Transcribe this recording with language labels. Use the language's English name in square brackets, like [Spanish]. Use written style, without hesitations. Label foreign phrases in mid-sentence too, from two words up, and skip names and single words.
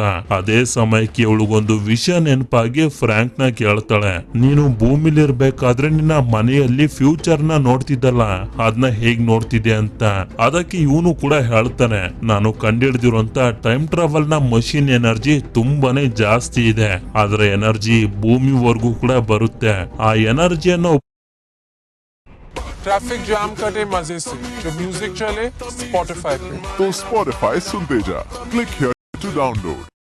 [Kannada] ಅದೇ ಸಮಯಕ್ಕೆ ಇವಳಿಗೊಂದು ವಿಷಯ ನೆನಪಾಗಿ ಫ್ರಾಂಕ್ ನ ಕೇಳ್ತಾಳೆ, ನೀನು ಭೂಮಿಲಿ ಇರ್ಬೇಕಾದ್ರೆ ನಿನ್ನ ಮನೆಯಲ್ಲಿ ಫ್ಯೂಚರ್ ನ ನೋಡ್ತಿದ್ದಲ್ಲ, ಅದನ್ನ ಹೇಗ್ ನೋಡ್ತಿದ್ದೆ ಅಂತ. ಅದಕ್ಕೆ ಇವನು ಕೂಡ ಹೇಳ್ತಾನೆ, ನಾನು ಕಂಡಿಡ್ದಿರುವಂತ [English] time travel [Kannada] ನ ಮಷಿನ್ ಎನರ್ಜಿ ತುಂಬಾನೇ ಜಾಸ್ತಿ ಇದೆ. ಅದರ ಎನರ್ಜಿ ಭೂಮಿವರೆಗೂ ಕೂಡ ಬರುತ್ತೆ. ಆ ಎನರ್ಜಿಯನ್ನು [English] traffic jam [Hindi] कटे मजे से, जो म्यूजिक चले स्पॉटिफाई पे। तो स्पॉटिफाई सुनते जा, [English] click here to download.